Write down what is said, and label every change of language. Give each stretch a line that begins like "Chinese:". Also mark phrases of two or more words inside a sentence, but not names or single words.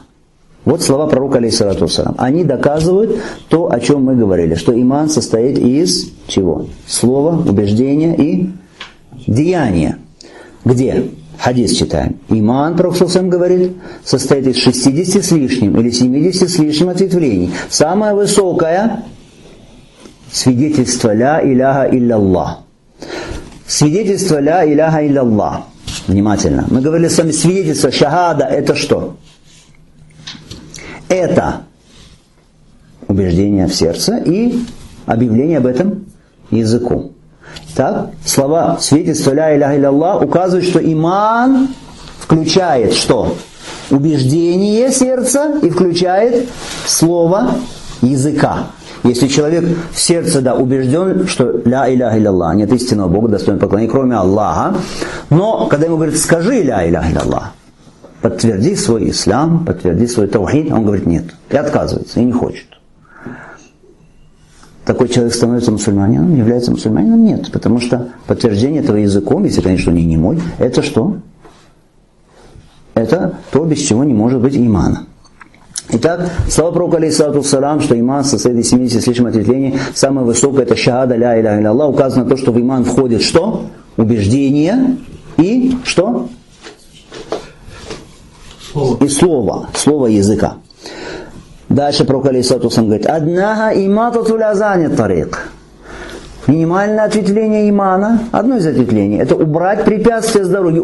Russian: Вот слова пророка,
Arabic: عليه الصلاة والسلام.
Russian: Они доказывают то, о чем мы говорили, что иман состоит из чего? Слова, убеждения и деяния. Где? Хадис читаем. Иман, пророк саллаллаху говорит, состоит из 60 с лишним или 70 с лишним ответвлений. Самое высокое свидетельство
Arabic: لا إله إلا الله.
Russian: Свидетельство
Arabic: لا إله إلا الله.
Russian: Внимательно. Мы говорили с вами, свидетельство шахада – это что? Это убеждение в сердце и объявление об этом языку. Так, слова свидетельства
Arabic: لا إله إلا الله
Russian: указывают, что иман включает что? Убеждение сердца и включает слово языка. Если человек в сердце, да, убежден, что
Arabic: لا إله إلا الله,
Russian: нет истинного Бога, достойного поклонения, кроме Аллаха, но когда ему говорят, скажи
Arabic: لا إله إلا الله,
Russian: подтверди свой ислам, подтверди свой таухид, он говорит нет, и отказывается, и не хочет. Такой человек становится мусульманином, является мусульманином? Нет, потому что подтверждение этого языком, если, конечно, он не немой, это что? Это то, без чего не может быть имана. Итак, слова пророка,
Arabic: عليه الصلاة والسلام,
Russian: что иман состоит из 70 с лишним ответвлений, самое высокое это
Arabic: شهادة لا إله إلا الله,
Russian: указано то, что в иман входит что? Убеждение и что? И слово языка. Дальше пророк,
Arabic: عليه الصلاة والسلام,
Russian: говорит,
Arabic: «أدناها إماطة الأذى الطريق».
Russian: Минимальное ответвление имана, одно из ответвлений, это убрать препятствия с дороги.